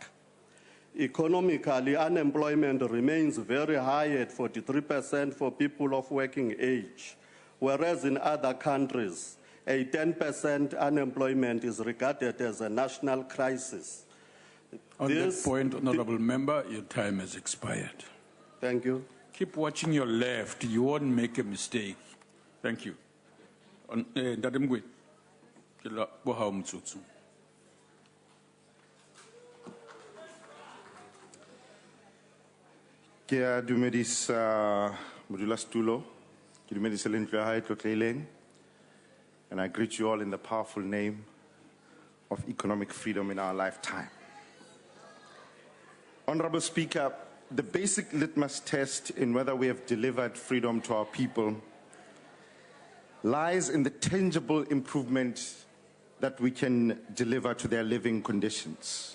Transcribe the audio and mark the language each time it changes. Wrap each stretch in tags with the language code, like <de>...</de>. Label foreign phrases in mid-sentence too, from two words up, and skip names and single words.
<en>Economically, unemployment remains very high at 43% for people of working age, whereas in other countries, a 10% unemployment is regarded as a national crisis. On that point, Honourable Member, your time has expired. Thank you. Keep watching your left. You won't make a mistake. Thank you. Ndademgwe.</en> <st>Ke a dumedisa modulasetulo, ke dumedisa le ntlo ya hae tlotleileng,</st> <en>and I greet you all in the powerful name of economic freedom in our lifetime. Honorable Speaker, the basic litmus test in whether we have delivered freedom to our people lies in the tangible improvement that we can deliver to their living conditions.</en>